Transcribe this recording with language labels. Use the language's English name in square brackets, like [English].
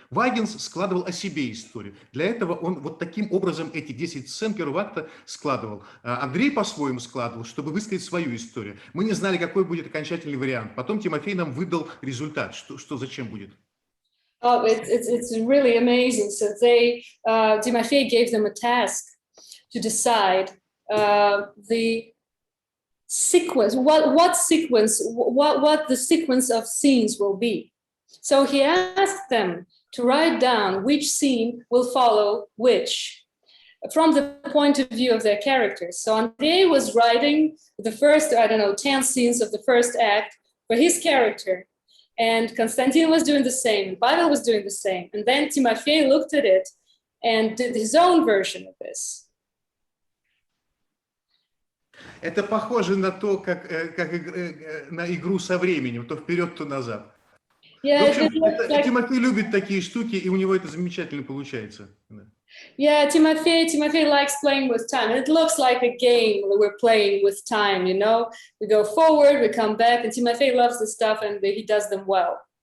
[Russian] Вагинс складывал о себе историю. Для этого он вот таким образом эти 10 сцен первого акта складывал. Андрей по-своему складывал, чтобы высказать свою историю. Мы не знали, какой будет окончательный вариант. Потом Тимофей нам выдал результат, что зачем будет. [English] Oh, it's really amazing. So Timofey gave them a task to decide the sequence, what sequence, what the sequence of scenes will be. So he asked them to write down which scene will follow which, from the point of view of their characters. So Andrey was writing the first, 10 scenes of the first act for his character. And Konstantin was doing the same, Pavel was doing the same. And then Timofey looked at it and did his own version of this. [Russian] Это похоже на то, как на игру со временем, то вперед, то назад. [English] Yeah, [Russian] в общем, Тимофей любит такие штуки, и у него это замечательно получается. [English] Yeah, Timofey likes playing with time. It looks like a game we're playing with time, you know? We go forward, we come back, and Timofey loves this stuff, and he does them well.